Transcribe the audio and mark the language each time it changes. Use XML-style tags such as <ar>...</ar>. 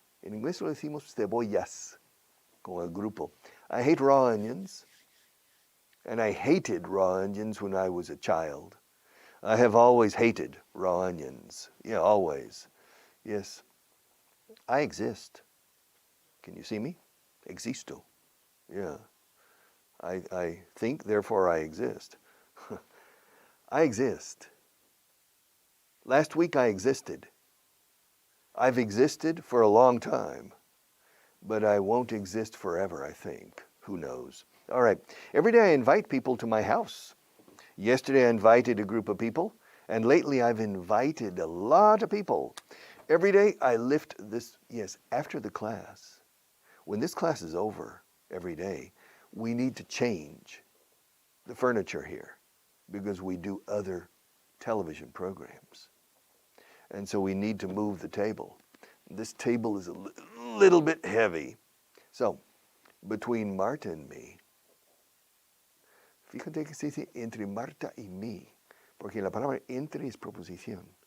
<es>En inglés lo decimos cebollas, con el grupo.</es> <en>I hate raw onions, and I hated raw onions when I was a child. I have always hated raw onions. Yeah, always. Yes. I exist. Can you see me?</en> <es>Existo.</es> <en>Yeah. I think, therefore I exist. I exist. Last week I existed. I've existed for a long time, but I won't exist forever, I think. Who knows? All right. Every day I invite people to my house. Yesterday I invited a group of people, and lately I've invited a lot of people. Every day I lift this, yes, after the class. When this class is over every day, we need to change the furniture here because we do other television programs. And so we need to move the table. This table is a little bit heavy. So, between Marta and me,</en> <es>fíjate que se dice entre Marta y mí, porque la palabra entre es proposición.</es>